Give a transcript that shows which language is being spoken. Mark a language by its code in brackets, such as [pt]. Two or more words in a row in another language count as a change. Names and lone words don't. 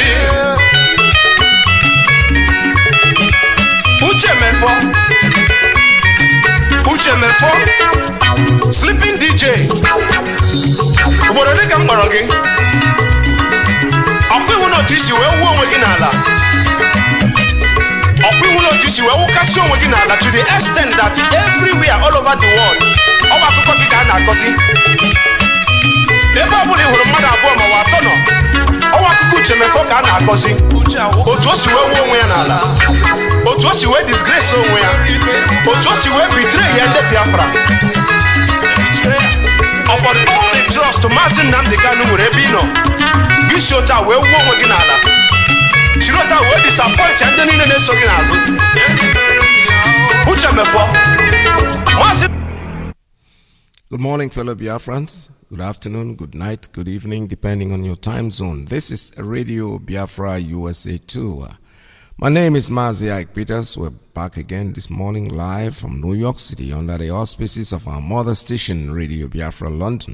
[ig] Uche Mefo, Sleeping DJ. Obodo dị ka m kpọrọ gị. Ọkwa ihu n'otu isi wee wuo onwe gị n'ala. Ọkwa ihu n'otu isi wee wụkasị onwe gị n'ala [en] to the extent that everywhere all over the world [ig] ọgba akụkọ gị ka a na-akọzi. Ebe ọ bụla ị hụrụ mmadụ abụọ ma ọ atọ nọ, ọgba akụkọ Uche Mefo ka a na-akọzi. Otu o si wee wuo onwe ya n'ala, otu o si wee disgrace onwe ya, otu o si wee betray ya ndị Biafra. [en] Upon all the trust [ig] Mazi Nnamdi Kanu nwere ebe ị nọ, gị si otu a wee wuo onwe gị n'ala, chiri otu a wee disappoint ndị niile na-eso gị n'azụ. Uche Mefo, Mazi. [en] Good morning, fellow Biafrans. Good afternoon, good night, good evening, depending on your time zone. This is Radio Biafra USA 2. My name is Mazi Iyke. We're back again this morning live from New York City under the auspices of our mother station, Radio Biafra London.